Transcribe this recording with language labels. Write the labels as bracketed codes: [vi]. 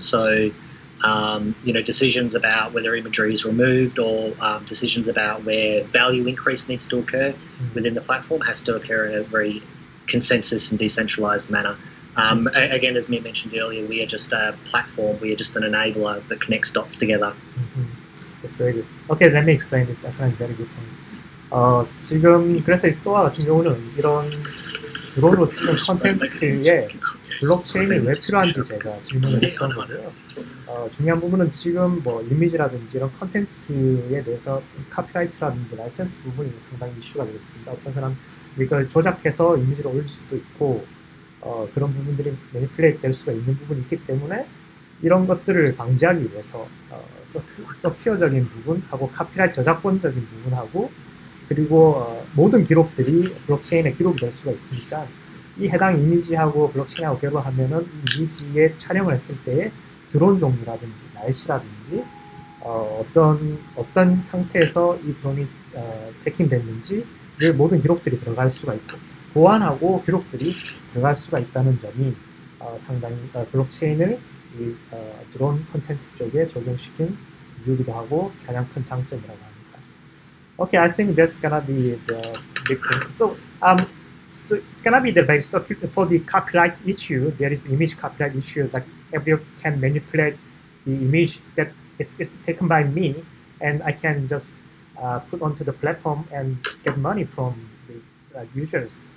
[en] So, decisions about whether imagery is removed or decisions about where value increase needs to occur within the platform has to occur in a very consensus and decentralized manner. Again, as me mentioned earlier, we are just a platform. We are just an enabler that connects dots together. That's very good. Okay, let me explain this. I find it very good point. [ko] 지금 그래서 이 SOA 같은 경우는 이런 드론으로 찍은 컨텐츠에 블록체인이 왜 필요한지 제가 질문을 했던 거고요. 중요한 부분은 지금 뭐 이미지라든지 이런 컨텐츠에 대해서 카피라이트라든지 라이센스 부분이 상당히 이슈가 되고 있습니다. 어떤 사람 이걸 조작해서 이미지를 올릴 수도 있고 그런 부분들이 매니플레이트 될 수가 있는 부분이 있기 때문에 이런 것들을 방지하기 위해서 서피어적인 부분하고 카피라이트 저작권적인 부분하고 그리고 모든 기록들이 블록체인에 기록이 될 수가 있으니까 이 해당 이미지하고 블록체인하고 결합하면은 이 이미지에 촬영을 했을 때에 드론 종류라든지 날씨라든지 어떤 상태에서 이 드론이 해킹됐는지를 모든 기록들이 들어갈 수가 있고 보안하고 기록들이 들어갈 수가 있다는 점이 상당히 블록체인을 이 드론 콘텐츠 쪽에 적용시킨 이유기도 하고 가장 큰 장점이라고 합니다. [en] Okay, I think that's gonna be the big thing. So it's gonna be the base. So for the copyright issue, there is the image copyright issue that everyone can manipulate the image that is taken by me, and I can just put onto the platform and get money from the users.